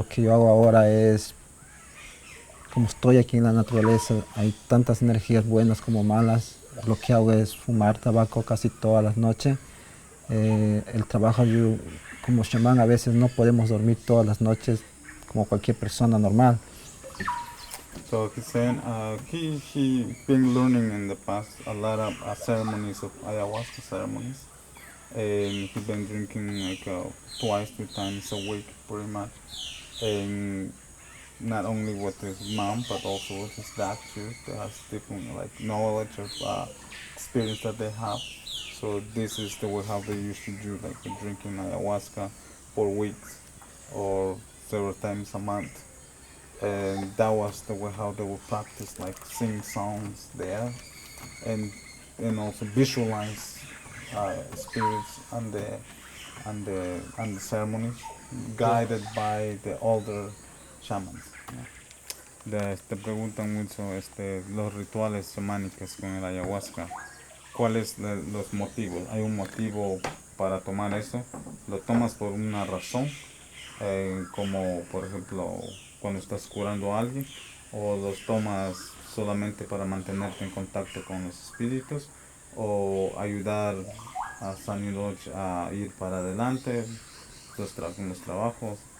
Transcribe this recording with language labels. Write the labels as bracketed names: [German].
[Spanish] Lo que yo hago ahora es, como estoy aquí en la naturaleza, hay tantas energías buenas como malas. Lo que hago es fumar tabaco casi todas las noches. El trabajo, yo, como chamán, a veces no podemos dormir todas las noches como cualquier persona normal. [English] So he's saying he been learning in the past a lot of ceremonies of ayahuasca ceremonies, and he been drinking like twice, 3 times a week, pretty much, and not only with his mom but also with his dad too. They have different like knowledge of experience that they have. So this is the way how they used to do like drinking ayahuasca for weeks or several times a month, and that was the way how they would practice like sing songs there, and also visualize spirits and the ceremonies guided by the older shamans. [Spanish] Te preguntan mucho los rituales chamánicos con el ayahuasca. ¿Cuáles los motivos? ¿Hay un motivo para tomar eso? ¿Lo tomas por una razón? Como por ejemplo cuando estás curando a alguien, o los tomas solamente para mantenerte en contacto con los espíritus o ayudar a Sunny Lodge a ir para adelante con los trabajos.